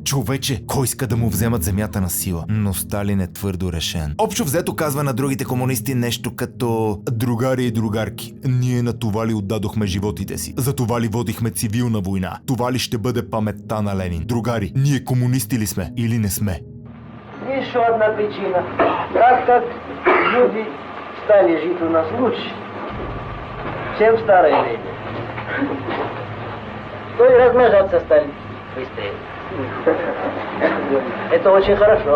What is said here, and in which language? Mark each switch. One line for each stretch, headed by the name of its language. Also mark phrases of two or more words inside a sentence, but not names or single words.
Bulgarian: Човече, кой иска да му вземат земята на сила? Но Сталин е твърдо решен. Общо взето казва на другите комунисти нещо като: другари и другарки, ние на това ли отдадохме животите си? За това ли водихме цивилна война? Това ли ще бъде паметта на Ленин? Другари, ние комунисти ли сме или не сме?
Russian: Еще одна причина. Как люди стали жить у нас лучше, чем в старое время. То и размножаться стали быстрее. Это очень хорошо.